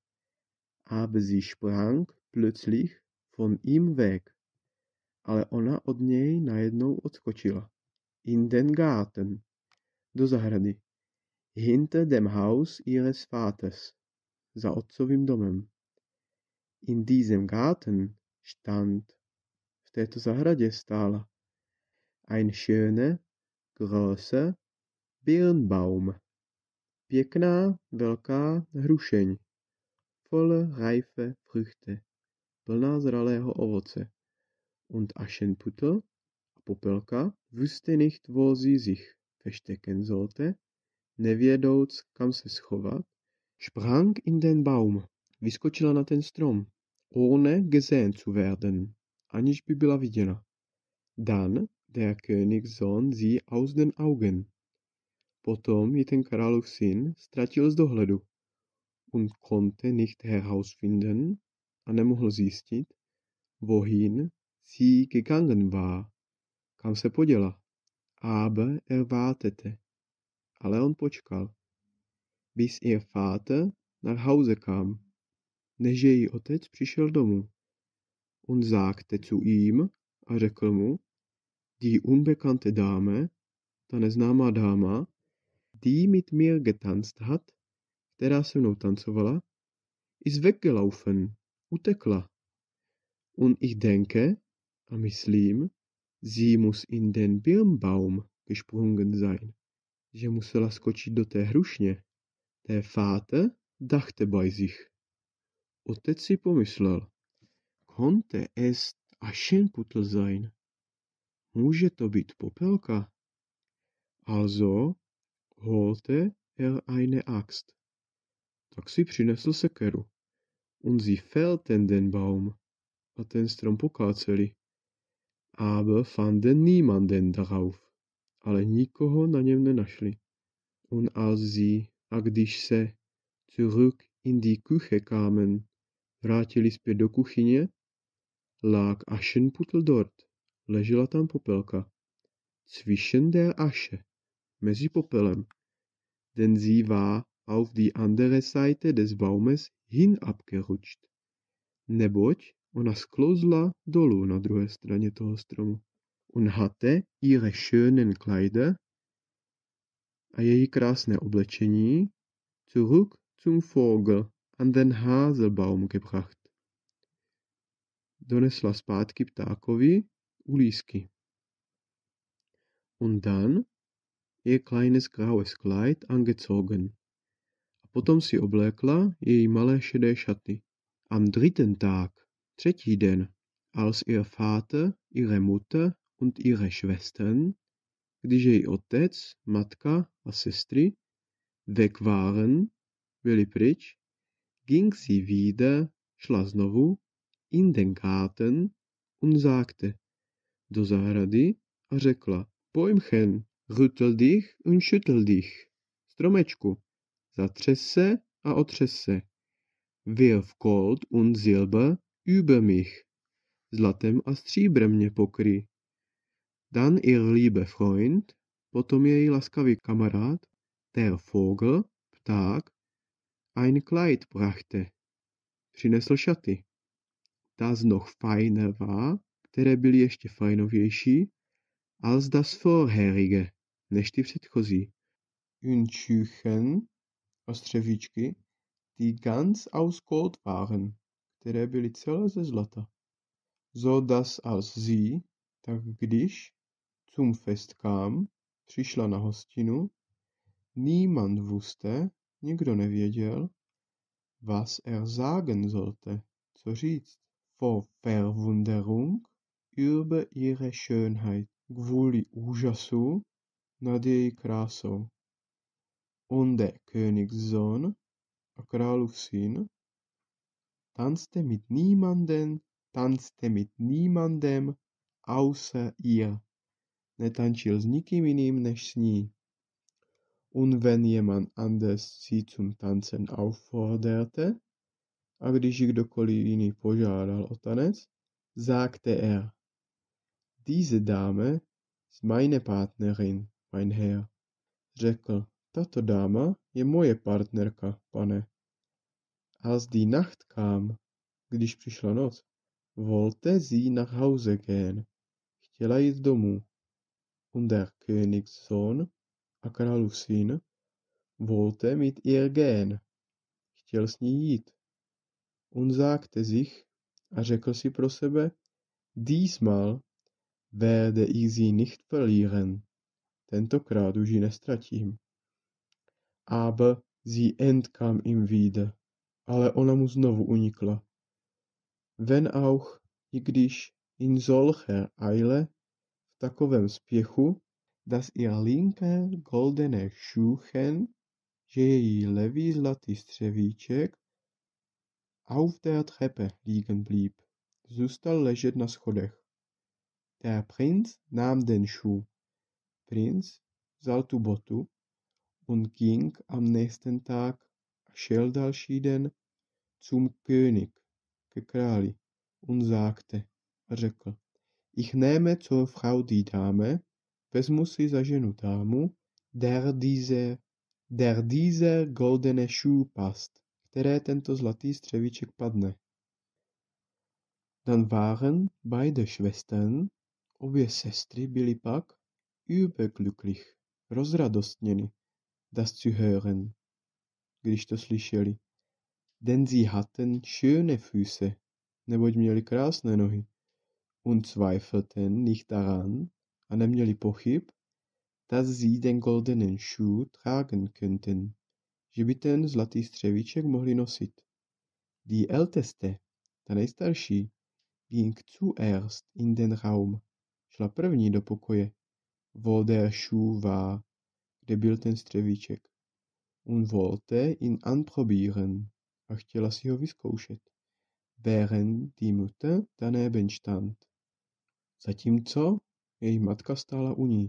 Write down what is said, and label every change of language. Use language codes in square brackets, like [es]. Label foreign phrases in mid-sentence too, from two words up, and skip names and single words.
[de] Aber sie sprang plötzlich von ihm weg, [cs] ale ona od něj najednou odskočila. [de] In den Garten, [cs] do zahrady, [de] hinter dem Haus ihres Vaters, [cs] za otcovým domem. [de] In diesem Garten stand, [cs] v této zahradě stála, [de] ein schöner, großer Birnbaum, [cs] pěkná, velká hrušeň, [de] voller reife Früchte, [cs] plná zralého ovoce. [de] Und Aschenputtel, [cs] a popelka, [de] wusste nicht, wo sie sich verstecken sollte, [cs] nevědouc, kam se schovat, [de] sprang in den Baum, [cs] vyskočila na ten strom, [de] ohne gesehen zu werden, [cs] aniž by byla viděna. [de] Dann der Königssohn sie aus den Augen. [cs] Potom ji ten králův syn ztratil z dohledu, [de] und konnte nicht herausfinden, [cs] a nemohl zjistit, [de] wohin sie gegangen war, [cs] kam se poděla. [de] Aber er wartete, [cs] ale on počkal, [de] bis ihr Vater nach Hause kam, [cs] než její otec přišel domů. [de] Und sagte zu ihm, [cs] a řekl mu, [de] die unbekannte Dame, [cs] ta neznámá dáma, [de] die mit mir getanzt hat, [cs] která se mnou tancovala, [de] ist weggelaufen, utekla. Und ich denke, [cs] a myslím, [de] sie muss in den Birnbaum gesprungen sein, [cs] že musela skočit do té hrušně. [de] Der Vater dachte bei sich, [cs] Otec si pomyslel, [de] konnte es Aschenputtel sein? [cs] Může to být popelka? [de] Also holte eine Axt. [cs] Tak si přinesl sekeru. [de] Und sie fällten den Baum. [cs] A ten strom pokáceli. [de] Aber fanden niemanden darauf. [cs] Ale nikoho na něm nenašli. [de] Und als sie, [cs] a když se [de] zurück in die Küche kamen, [cs] vrátili zpět do kuchyně, [de] lag Aschenputtel dort. [cs] Ležela tam popelka. [de] Zwischen der Asche. [cs] Mezi popelem. [de] Denn sie war auf die andere Seite des Baumes hinabgerutscht. [cs] Neboť ona sklouzla dolů na druhé straně toho stromu. [de] Und hatte ihre schönen Kleider [cs] a její krásné oblečení [de] zurück zum Vogel an den Haselbaum gebracht. [cs] Donesla zpátky ptákovi u lísky. [de] Und dann ihr kleines graues Kleid angezogen. [cs] A potom si oblékla její malé šedé šaty. [de] Am dritten Tag, [cs] třetí den, [de] als ihr Vater, ihre Mutter und ihre Schwestern, [cs] když její otec, matka a sestry [de] weg waren, [cs] byli pryč, [de] ging sie wieder, [cs] šla znovu, [de] in den Garten und sagte, [cs] do zahrady a řekla, [de] Bäumchen, rüttel dich und schüttel dich. [cs] Stromečku, zatřes se a otřes se. [de] Wirf Gold und Silber über mich. [cs] Zlatem a stříbrem mě pokryj. [de] Dann ihr lieber Freund, [cs] potom její laskavý kamarád, [de] der Vogel, pták, ein Kleid brachte. [cs] Přinesl šaty. [de] Das noch feiner war, [cs] které byly ještě fajnovější, [de] als das vorherige, [cs] než ty předchozí. [de] Und Schüchen, [cs] a střevíčky, [de] die ganz aus Gold waren, [cs] které byly celé ze zlata. [de] So dass als sie, [cs] tak když [de] zum Fest kam, [cs] přišla na hostinu, [de] niemand wusste, [cs] nikdo nevěděl, [de] was sagen sollte, [cs] co říct, [de] vor Verwunderung über ihre Schönheit, [cs] kvůli úžasu nad její krásou. [de] Und der Königssohn, [cs] a králův syn, [de] tanzte mit niemandem außer ihr. [cs] Netančil s nikým jiným než s ní. [de] Und wenn jemand anders sie zum Tanzen aufforderte, [cs] a když ji kdokoliv jiný požádal o tanec, [de] sagte er, diese Dame ist meine Partnerin, mein Herr. [cs] Řekl, tato dáma je moje partnerka, pane. [de] Als die Nacht kam, [cs] když přišla noc, [de] wollte sie nach Hause gehen. [cs] Chtěla jít domů. [de] Und der Königssohn, [cs] a králův syn, [de] wollte mit ihr gehen. [cs] Chtěl s ní jít. [de] Und sagte sich, [cs] a řekl si pro sebe, [de] diesmal werde ich sie nicht verlieren. [cs] Tentokrát už ji nestratím. [de] Aber sie entkam ihm wieder. [cs] Ale ona mu znovu unikla. [de] Wenn auch, [cs] i když [de] in solcher Eile, [cs] v takovém spěchu, [de] dass ihr linker goldener Schuhchen, [cs] že její levý zlatý střevíček, [de] auf der Treppe liegen blieb, [cs] zůstal ležet na schodech. [de] Der Prinz nahm den Schuh. Prinz [cs] vzal tu botu [de] und ging am nächsten Tag [cs] a šel další den [de] zum König, [cs] ke králi, [de] und sagte, [cs] a řekl, [de] ich nehme zur Frau die Dame, [cs] vezmu si za ženu dámu, [de] der dieser goldene Schuh passt, [cs] které tento zlatý střevíček padne. [de] Dann waren beide Schwestern, [cs] obě sestry byly pak überglücklich, rozradostněny, [de] das zu hören, [cs] když to slyšeli. [de] Denn sie hatten schöne Füße, [cs] neboť měli krásné nohy, [de] und zweifelten nicht daran, [cs] a neměli pochyb, [de] dass sie den goldenen Schuh tragen könnten, [cs] že by ten zlatý střevíček mohli nosit. [de] Die Älteste, [cs] ta nejstarší, [de] ging zuerst in den Raum, [cs] šla první do pokoje, [de] wo der Schuh war, [cs] kde byl ten střevíček, [de] und wollte ihn anprobieren, [cs] a chtěla si ho vyzkoušet, [de] während die Mutter daneben stand, [cs] zatímco její matka stála u ní.